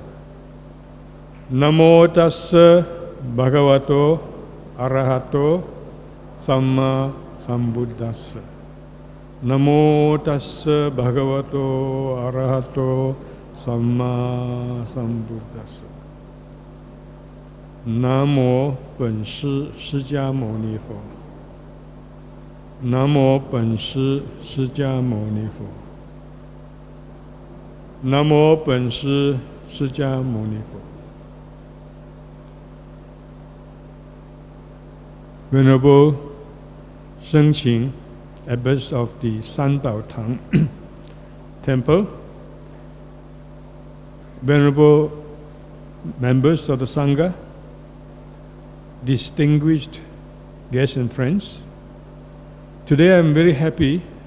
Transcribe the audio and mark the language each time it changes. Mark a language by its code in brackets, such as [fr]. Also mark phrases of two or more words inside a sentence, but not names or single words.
[pi] Namo tassa bhagavato arahato samma sambuddhassa. Namo tassa bhagavato arahato samma sambuddhassa. [zh] Namo 本师释迦牟尼佛。南无本师释迦牟尼佛。南无本师释迦牟尼佛。 [en] Venerable Shengqing, Abbess of the Sandao Thang Temple, Venerable members of the Sangha, distinguished guests and friends, today I am very happy